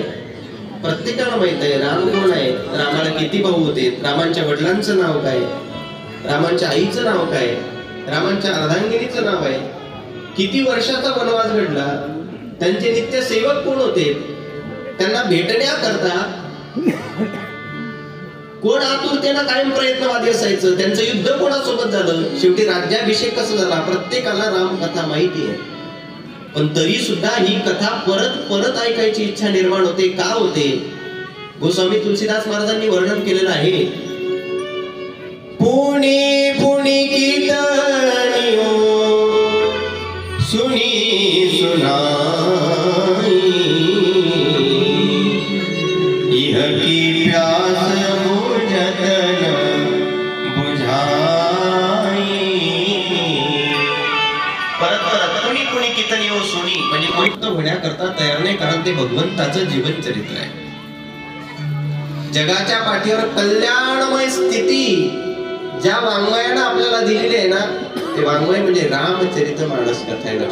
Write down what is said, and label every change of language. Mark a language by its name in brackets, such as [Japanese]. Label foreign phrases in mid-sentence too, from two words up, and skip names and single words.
[Marathi] प्रत्येकाला माहित आहे राम कोण आहे, रामाला किती भाऊ होते, रामांच्या वडिलांचं नाव काय, रामांच्या आईचं नाव काय, रामांच्या अर्धांगिनीचं नाव आहे, किती वर्षाचा वनवास घडला, त्यांचे नित्य सेवक कोण होते, त्यांना भेटण्याकरता कोण आतुरतेनं कायम प्रयत्नवादी असायचं, त्यांचं युद्ध कोणासोबत झालं, शेवटी राज्याभिषेक कसा झाला, प्रत्येकाला रामकथा माहिती आहे. पण तरी सुद्धा ही कथा परत परत ऐकायची इच्छा निर्माण होते. का होते? गोस्वामी तुलसीदास महाराजांनी वर्णन केलेलं आहे. [Awadhi] पुणे पुणे कीर्तनियो सुनी सुनाई, इह की प्यास बुझत बुझाई. [Marathi] परत परत कुणी कुणी [Awadhi] कीर्तनियो सुनी [Marathi] म्हणजे मुक्त होण्याकरता तयार नाही, कारण ते भगवंताचं जीवन चरित्र आहे. जगाच्या पाठीवर कल्याणमय स्थिती ज्या वाङ्मयानं आपल्याला दिलेली आहे ना, ते वाङ्मय म्हणजे रामचरित मानस कथा आहे.